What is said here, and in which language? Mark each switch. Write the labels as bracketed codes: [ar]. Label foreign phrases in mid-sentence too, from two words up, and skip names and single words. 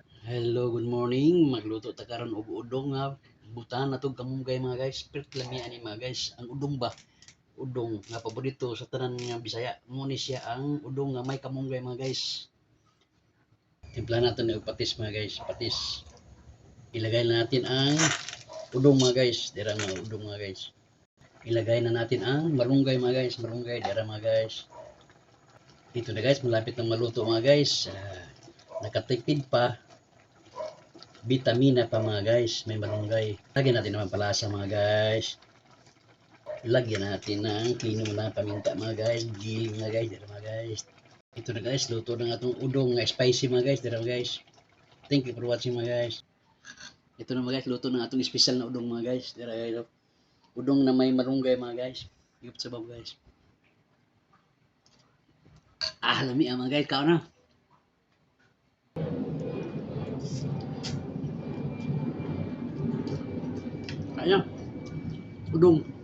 [en] Hello, good morning. [ceb] Magluto ta karon og udong nga butahan na tong kamunggay mga guys. Spirit lami ani mga guys. Ang udong ba? Udong nga paborito sa tanan nga Bisaya. Mo ni siya ang udong nga may kamunggay mga guys. [tl] Timpla natin og patis mga guys, patis. Ilagay na natin ang udong mga guys. [ceb] Dira nga udong mga guys. [tl] Ilagay na natin ang marunggay mga guys, marunggay dira mga guys. Dito na guys, malapit na maluto mga guys. Nakatipid pa. Vitamina pa mga guys, may malunggay. Lagyan natin naman palasa mga guys. Lagyan natin ng klino na paminta mga guys, giling mga guys, dito mga guys. Ito na guys, luto na itong udong nga spicy mga guys, dito guys. [en] Thank you for watching [tl] mga guys. Ito na mga guys, luto na itong special na udong mga guys, dito guys. Udong na may malunggay mga guys. [ceb] Higop sa bab guys. Lami mga guys, kao na. [tl] Kaya, udong.